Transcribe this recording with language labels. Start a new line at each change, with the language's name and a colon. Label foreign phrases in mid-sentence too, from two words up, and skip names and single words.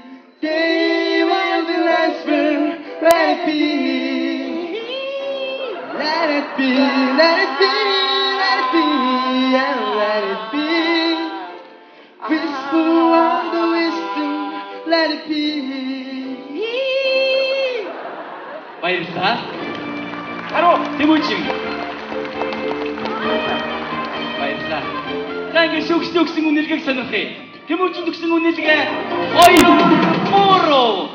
English: They will be whisper, let it be. Let it be, let it be, let it be, and let it be. Whisper of the wisdom, let it be.
Mongolian: Баярлалаа. Харуу. Тэмүүжин. Баярлалаа. За ингэ шүгчтэй өгсөн үнэлгээг сонирхъя. Тэмүүжин өгсөн үнэлгээ 2 муу.